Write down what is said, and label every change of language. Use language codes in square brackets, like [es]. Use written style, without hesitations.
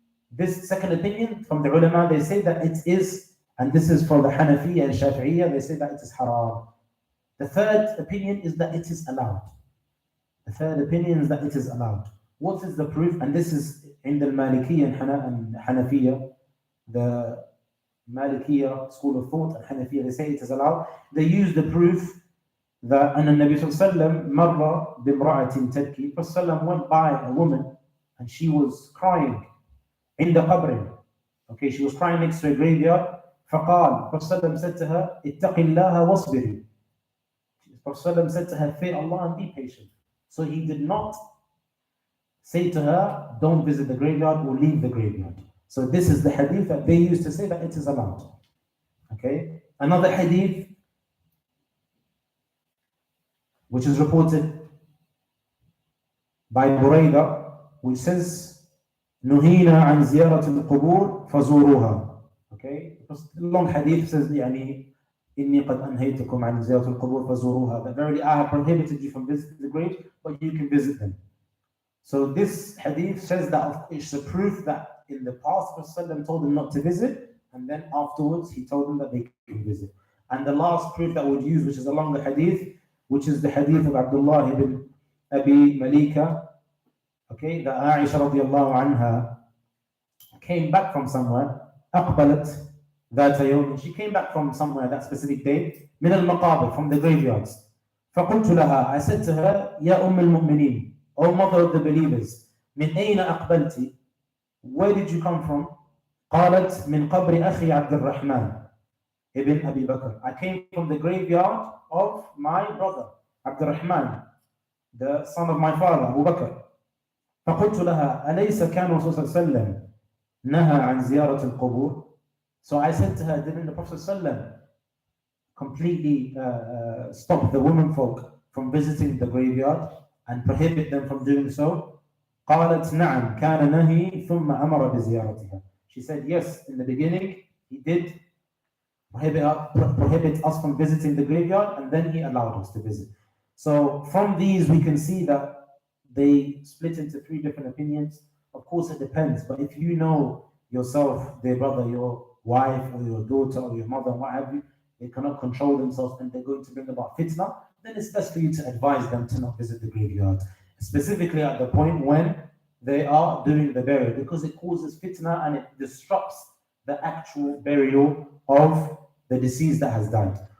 [en] This second opinion from the ulama, they say that it is, and this is for the Hanafiya and Shafi'iyya, they say that it is haram. The third opinion is that it is allowed. The third opinion is that it is allowed. What is the proof? And this is in the Malikiyya and Hanafiya, the Malikiyya school of thought and Hanafiya, they say it is allowed. They use the proof that [ar] أن النبي صلى الله عليه وسلم مر بامرأة تبكي. [en] Prophet went by a woman and she was crying in the qabr. Okay, she was crying next to a graveyard. [ar] فقال, [en] Prophet said to her, [ar] اتق الله واصبري. [en] Prophet said to her, fear Allah and be patient. So he did not say to her, don't visit the graveyard or leave the graveyard. So this is the hadith that they used to say that it is allowed. Okay. Another hadith, which is reported by Burayda, which says, [ar] نهينا عن زيارة القبور فزوروها. [en] Okay. The long hadith says, [ar] يعني إني قد أنهيتكم عن زيارة القبور فزوروها. [en] That verily I have prohibited you from visiting the graves, but you can visit them. So this hadith says that it's a proof that in the past, Prophet told them not to visit, and then afterwards he told them that they can visit. And the last proof that we'll use, which is a longer hadith, which is the hadith of Abdullah ibn Abi Malika, okay, that Aisha radiallahu anha came back from somewhere, [ar] أقبلت ذات يوم, [en] she came back from somewhere that specific day, [ar] من المقابر, [en] from the graveyards. [ar] فقلت لها, [en] I said to her, [ar] يا أم المؤمنين, [en] O mother of the believers, [ar] من أين أقبلتِ? [en] Where did you come from? [ar] قالت من قبر أخي عبد الرحمن ibn Abi Bakr. [en] I came from the graveyard of my brother عبد الرحمن, the son of my father Abu Bakr. [ar] فقلت لها أليس كان الرسول صلى الله عليه وسلم نهى عن زيارة القبور? [en] So I said to her, didn't the Prophet ﷺ completely stop the women folk from visiting the graveyard and prohibit them from doing so? [ar] قالت نعم كان نهي ثم أمر بزيارتها. [en] She said yes, in the beginning he did prohibit us from visiting the graveyard, and then he allowed us to visit. So from these we can see that they split into three different opinions. Of course it depends, but if you know yourself, their brother, your wife or your daughter or your mother, what have you, they cannot control themselves and they're going to bring about fitna, then it's best for you to advise them to not visit the graveyard, specifically at the point when they are doing the burial, because it causes fitna and it disrupts the actual burial of the deceased that has died.